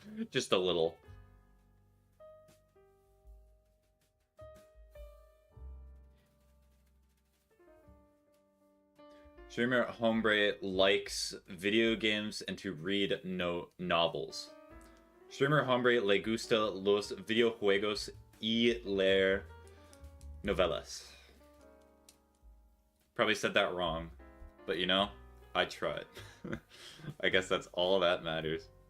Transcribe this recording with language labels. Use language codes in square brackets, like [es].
[en] Just a little. Streamer Hombre likes video games and to read novels. [es] Streamer Hombre le gusta los videojuegos y leer novelas. [en] Probably said that wrong, but you know, I tried. I guess that's all that matters.